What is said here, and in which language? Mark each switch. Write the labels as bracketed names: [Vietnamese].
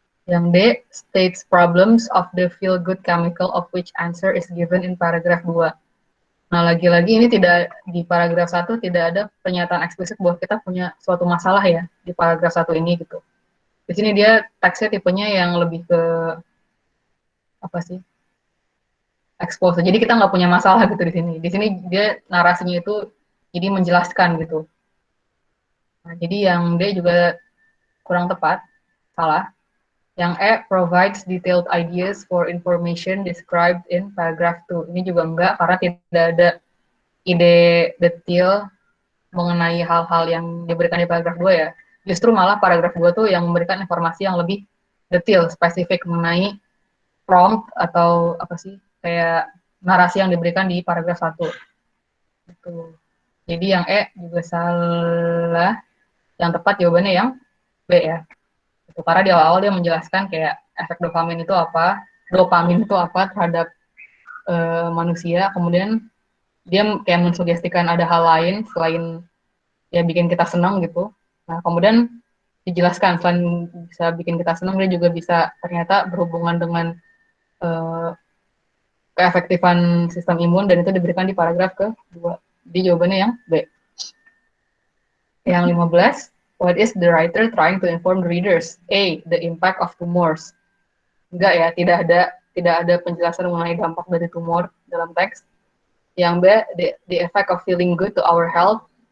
[Indonesian] Yang D, [English] states problems of the feel-good chemical of which answer is given in paragraph 2. [Indonesian] Nah, lagi-lagi ini tidak di paragraf 1 tidak ada pernyataan eksplisit bahwa kita punya suatu masalah ya di paragraf 1 ini gitu. Di sini dia teksnya tipenya yang lebih ke expose. Jadi kita nggak punya masalah gitu di sini. Di sini dia narasinya itu jadi menjelaskan gitu. Nah, jadi yang D juga kurang tepat, salah. Yang E, [English] provides detailed ideas for information described in paragraph 2. [Indonesian] Ini juga enggak, karena tidak ada ide detail mengenai hal-hal yang diberikan di paragraf 2 ya. Justru malah paragraf 2 tuh yang memberikan informasi yang lebih detail, spesifik mengenai prompt atau kayak narasi yang diberikan di paragraf 1. Gitu. Jadi yang E juga salah. Yang tepat jawabannya yang B ya. Itu karena di awal-awal dia menjelaskan kayak efek dopamin itu apa terhadap manusia. Kemudian dia kayak mensugestikan ada hal lain selain ya bikin kita senang gitu. Nah, kemudian dijelaskan selain bisa bikin kita senang, dia juga bisa ternyata berhubungan dengan keefektifan sistem imun, dan itu diberikan di paragraf kedua. Jadi jawabannya yang B. Yang 15, [English] what is the writer trying to inform the readers? A, the impact of tumors. [Indonesian] Enggak ya, tidak ada penjelasan mengenai dampak dari tumor dalam teks. Yang B, [English] the effect of feeling good to our health.